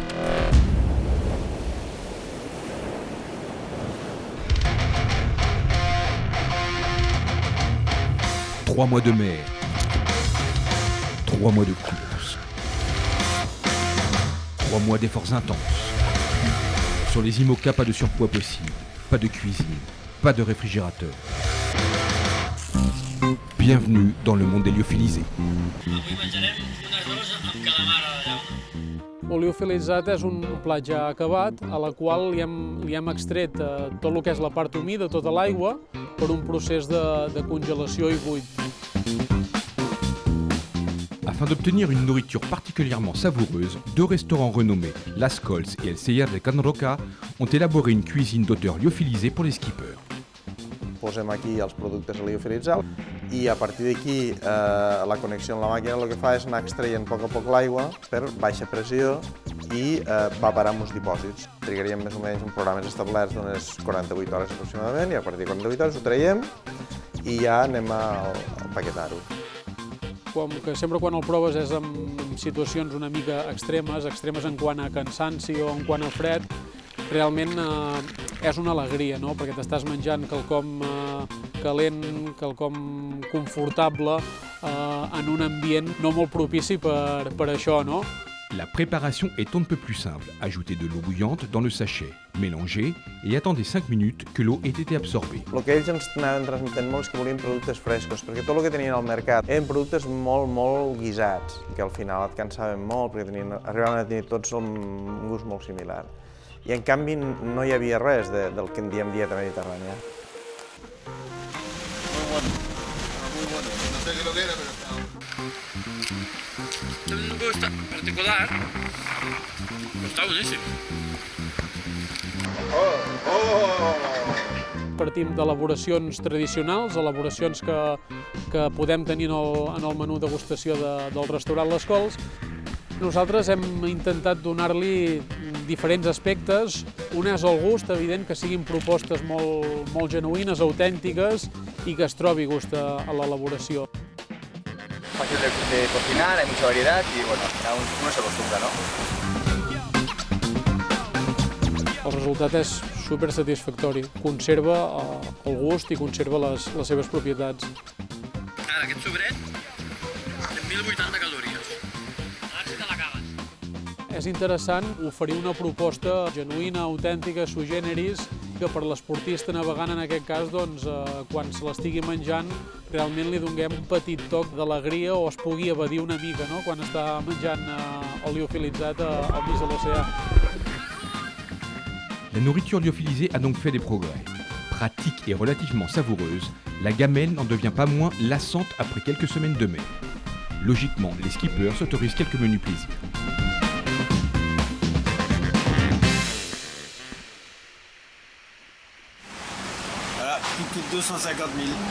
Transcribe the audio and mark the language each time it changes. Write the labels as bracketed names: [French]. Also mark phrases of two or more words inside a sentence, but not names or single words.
[French] Trois mois de mer, 3 mois de course, 3 mois d'efforts intenses. Sur les IMOCA, pas de surpoids possible, pas de cuisine, pas de réfrigérateur. Bienvenue dans le monde des liophilisés. [Catalan] L'oliofilitzat és un plat ja acabat a la qual li hem extret tot el que és la part humida, tota l'aigua, per un procés de congelació i buit. [French] Afin d'obtenir une nourriture particulièrement savoureuse, 2 restaurants renommés, Las Cols et El Celler de Can Roca, ont élaboré une cuisine d'auteur lyophilisé pour les skippers. [Catalan] posem aquí els productes a liofilitzar i a partir d'aquí la connexió amb la màquina el que fa és anar extraient a poc l'aigua per baixa pressió i va parar en uns dipòsits. Trigaríem més o menys un programes establerts d'unes 48 hores aproximadament i a partir de 48 hores ho traiem i ja anem a empaquetar-ho. Com que sempre quan el proves és en situacions una mica extremes en quant a cansanci o en quant a fred, realment és una alegria, no? Perquè t'estàs menjant quelcom calent, quelcom confortable en un ambient no molt propici per això, no? [French] La préparation est un peu plus simple. Ajoutez de l'eau bouillante dans le sachet, mélangez et attendez 5 minutes que l'eau ait été absorbée. [Catalan] El que ells ens anaven transmetent molt és que volien productes frescos, perquè tot el que tenien al mercat eren productes molt guisats, que al final et cansaven molt perquè arribaven a tenir tots un gust molt similar. I en canvi no hi havia res del que en diem dieta mediterrània. [Spanish] Muy bueno. No sé qué lo que era, pero está... Tiene un gusto particular, [Catalan] però està boníssim. Partim d'elaboracions tradicionals, elaboracions que podem tenir en el menú degustació del restaurant Les Cols. Nosaltres hem intentat donar-li diferents aspectes. Un és el gust, evident, que siguin propostes molt genuïnes, autèntiques i que es trobi gust a l'elaboració. [Spanish] Fácil de cocinar, hay mucha variedad y bueno, al final uno se acostumbra, ¿no? [Catalan] El resultat és super satisfactori, conserva el gust i conserva les seves propietats. Ara, aquest sobret té 1.080 calories. Ara sí te l'acabes. És interessant oferir una proposta genuïna, autèntica, [Latin] sui generis, [Catalan] que per l'esportista navegant en aquest cas, doncs, quan se l'estigui menjant, realment li donem un petit toc d'alegria o es pugui evadir una mica, no?, quan està menjant liofilitzat al mig de l'oceà. [French] La nourriture lyophilisée a donc fait des progrès. Pratique et relativement savoureuse, la gamelle n'en devient pas moins lassante après quelques semaines de mer. Logiquement, les skippers s'autorisent quelques menus plaisirs. Voilà, tout coûte 250 000.